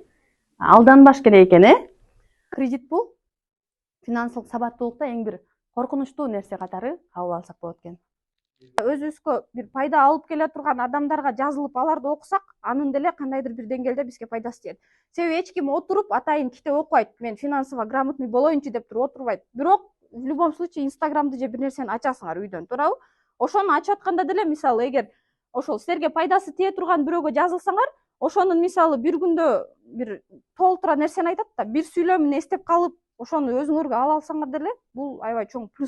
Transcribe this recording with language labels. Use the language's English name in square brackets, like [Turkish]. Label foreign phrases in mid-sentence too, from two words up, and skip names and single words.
[Kyrgyz] Алданбаш керек экен, Кредит бул финансылык сабаттуулукта эң бир коркунучтуу нерсе катары кабыл алсак болот экен. Өзүбүзгө бир пайда алып келе турган адамдарга жазылып аларды окусак, анын деле кандайдыр бир деңгээлде бизге пайдасы тиет. Себеби эч ким отуруп атайын китеп окубайт, мен [Russian] финансово грамотный [Kyrgyz] болоюнчу деп туруп отурбайт. Бирок [Russian] в любом случае [Kyrgyz] Инстаграмды же бир нерсени ачасыңар үйдөн, туурабы? Ошону ачып атканда деле, мисалы, эгер ошол силерге пайдасы тие турган бирөөгө жазылсаңар, ошонун мисалы бир күндө бир толтура нерсени айтат да, бир сүйлөмүн эстеп калып, ошону өзүңөргө ала алсаңар деле, бул аябай чоң плюс.